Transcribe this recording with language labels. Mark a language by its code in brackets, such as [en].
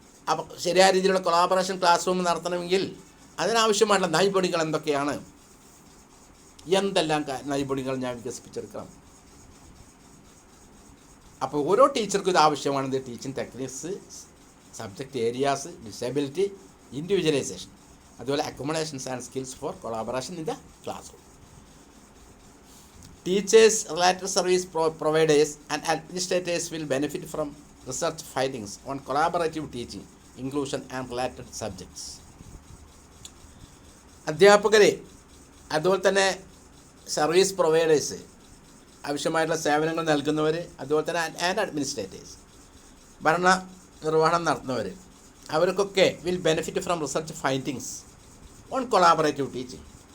[ml] അപ്പോൾ ശരിയായ രീതിയിലുള്ള കൊളാബറേഷൻ ക്ലാസ് റൂം നടത്തണമെങ്കിൽ അതിനാവശ്യമായിട്ടുള്ള നൈപുണികൾ എന്തൊക്കെയാണ്, എന്തെല്ലാം നൈപുണികൾ ഞാൻ വികസിപ്പിച്ചെടുക്കണം. അപ്പോൾ ഓരോ ടീച്ചർക്കും ഇത് ആവശ്യമാണത്. [en] Teaching techniques, subject areas, disability, individualisation, അതുപോലെ accommodations and skills for collaboration in the classroom. Teachers, related service providers and administrators will benefit from research findings on collaborative teaching, inclusion and related subjects. [ml] അധ്യാപകർ, അതുപോലെ തന്നെ service providers, ആവശ്യമായിട്ടുള്ള സേവനങ്ങൾ നൽകുന്നവർ, അതുപോലെ തന്നെ and administrators, ഭരണ നിർവഹണം നടത്തുന്നവർ, അവർക്കൊക്കെ [en] Will benefit from research findings on collaborative teaching.